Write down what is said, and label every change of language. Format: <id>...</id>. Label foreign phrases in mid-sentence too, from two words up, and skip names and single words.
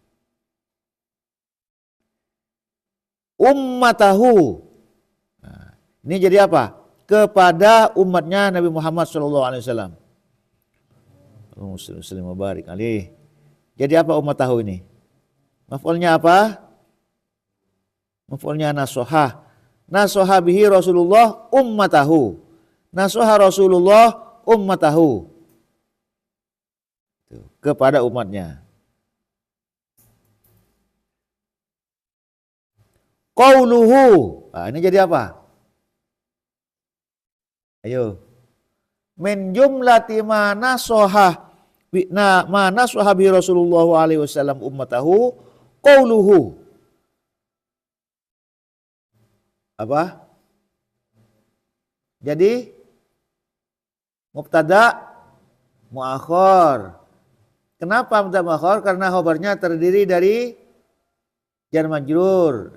<id>Ummatahu. Nah, ini jadi apa? Kepada umatnya Nabi Muhammad SAW.</id> <ar>مسلم مبارك عليه.</ar> <id>Jadi apa ummatahu ini? Maf'ulnya apa? Maf'ulnya nasohah.</id> <ar>نصحه به رسول الله أمته. نصح رسول الله أمته.</ar> <id>Kepada umatnya. Qauluhu. Nah, ini jadi apa? Ayo.</id> <ar>من جملة ما نصح به رسول الله عليه وسلم أمته قوله.</ar> <id>Apa? Jadi</id> <ar>مبتدأ مؤخر.</ar> <id>Kenapa</id> <ar>مبتدأ مؤخر?</ar> <id>Karena khabarnya terdiri dari</id> <ar>جار مجرور.</ar>